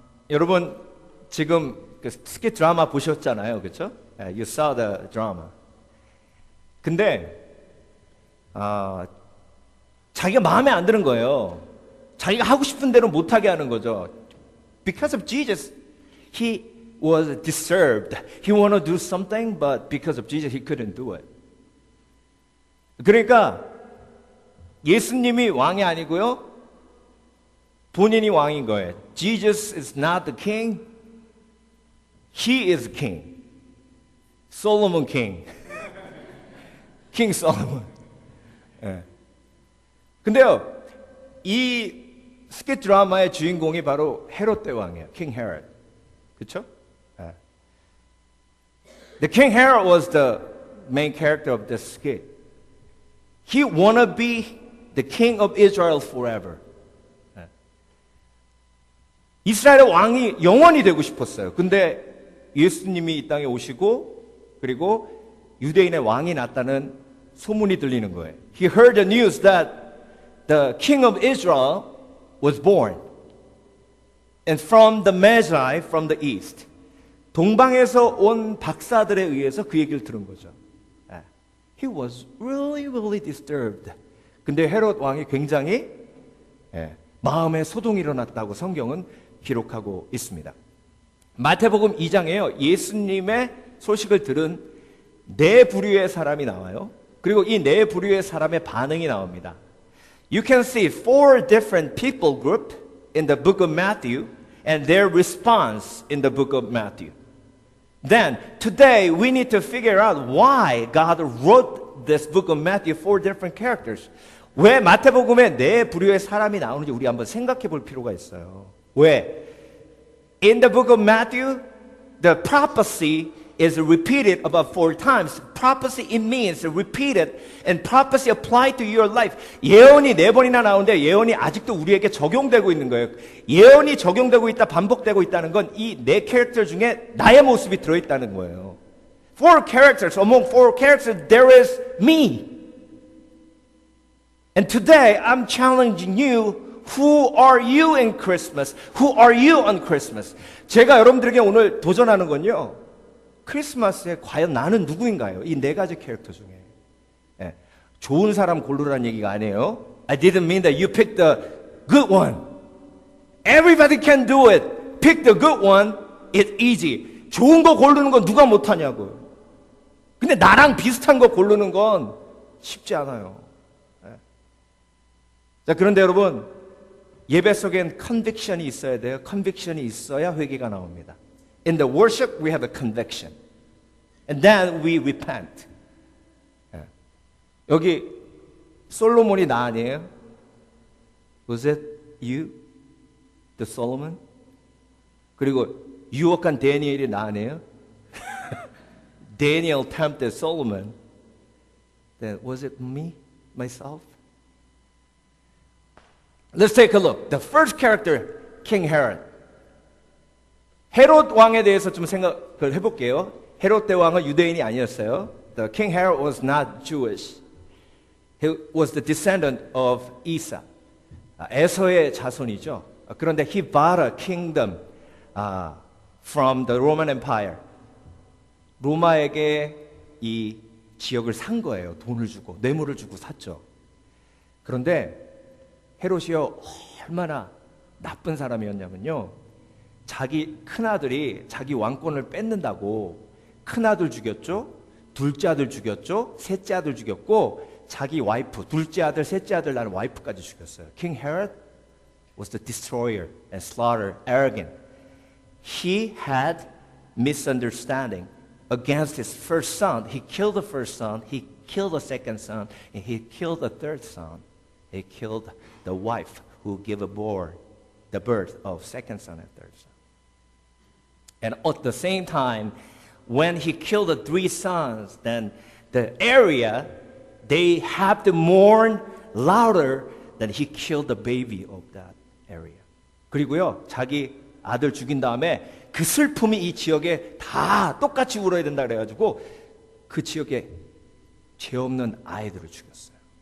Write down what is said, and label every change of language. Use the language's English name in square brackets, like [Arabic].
[Korean] 여러분 지금 그 스킷 드라마 보셨잖아요. 그렇죠? [English] You saw the drama. [Korean] 근데 자기가 마음에 안 드는 거예요. 자기가 하고 싶은 대로 못하게 하는 거죠. [English] Because of Jesus, he was disturbed. He wanted to do something, but because of Jesus, he couldn't do it. [Korean] 그러니까 예수님이 왕이 아니고요. 본인이 왕인 거예요. [English] Jesus is not the king. He is king. Solomon king. King Solomon. [Korean] 예. 근데요, 이 스킷 드라마의 주인공이 바로 헤롯 대왕이에요. King Herod. 그렇죠? 예. [English] The King Herod was the main character of this skit. He wanna be the king of Israel forever. [Korean] 예. 이스라엘의 왕이 영원히 되고 싶었어요. 근데 예수님이 이 땅에 오시고 그리고 유대인의 왕이 났다는 소문이 들리는 거예요. [English] He heard the news that the king of Israel was born. And from the Magi from the east. [Korean] 동방에서 온 박사들에 의해서 그 얘기를 들은 거죠. [English] He was really disturbed. [Korean] 근데 헤롯 왕이 굉장히 마음에 소동이 일어났다고 성경은 기록하고 있습니다. 마태복음 2장에요. 예수님의 소식을 들은 네 부류의 사람이 나와요. 그리고 이 네 부류의 사람의 반응이 나옵니다. [English] You can see four different people group in the book of Matthew and their response in the book of Matthew. Then, today we need to figure out why God wrote this book of Matthew four different characters. [Korean] 왜 마태복음에 네 부류의 사람이 나오는지 우리 한번 생각해 볼 필요가 있어요. 왜? [English] In the book of Matthew, the prophecy is repeated about 4 times. Prophecy, it means repeated, and prophecy applied to your life. [Korean] 예언이 4번이나 나오는데 예언이 아직도 우리에게 적용되고 있는 거예요. 예언이 적용되고 있다, 반복되고 있다는 건 이 네 캐릭터 중에 나의 모습이 들어있다는 거예요. [English] 4 characters, among 4 characters, there is me. And today, I'm challenging you. Who are you in Christmas? Who are you on Christmas? [Korean] 제가 여러분들에게 오늘 도전하는 건요. 크리스마스에 과연 나는 누구인가요? 이 네 가지 캐릭터 중에. 예, 좋은 사람 고르라는 얘기가 아니에요. [English] I didn't mean that you pick the good one. Everybody can do it. Pick the good one. It's easy. [Korean] 좋은 거 고르는 건 누가 못하냐고요. 근데 나랑 비슷한 거 고르는 건 쉽지 않아요. 예. 자, 그런데 여러분, 예배 속엔 컨빅션이 있어야 돼요. 컨빅션이 있어야 회개가 나옵니다. [English] In the worship, we have a conviction. And then we repent. [Korean] 여기 솔로몬이 나 아니에요? [English] Was it you? The Solomon? [Korean] 그리고 유혹한 다니엘이 나 아니에요? [English] Daniel tempted Solomon. Then was it me? Myself? Let's take a look. The first character, King Herod. [Korean] 헤롯 왕에 대해서 좀 생각을 해볼게요. 헤롯 대왕은 유대인이 아니었어요. [English] The King Herod was not Jewish. He was the descendant of Esau. [Korean] 에서의 자손이죠. 그런데 [English] he bought a kingdom from the Roman Empire. [Korean] 로마에게 이 지역을 산 거예요. 돈을 주고, 뇌물을 주고 샀죠. 그런데 헤롯이요, 얼마나 나쁜 사람이었냐면요. 자기 큰아들이 자기 왕권을 뺏는다고 큰아들 죽였죠. 둘째 아들 죽였죠. 셋째 아들 죽였고 자기 와이프, 둘째 아들, 셋째 아들 낳은 와이프까지 죽였어요. [English] King Herod was the destroyer and slaughterer, arrogant. He had misunderstanding against his first son. He killed the first son, he killed the second son, and he killed the third son. He killed the wife who gave the birth of second son and third son. And at the same time, when he killed the 3 sons, then the area, they have to mourn louder than he killed the baby of that area. [Korean] 그리고요, 자기 아들 죽인 다음에 그 슬픔이 이 지역에 다 똑같이 울어야 된다 그래가지고 그 지역에 죄 없는 아이들을 죽였어요.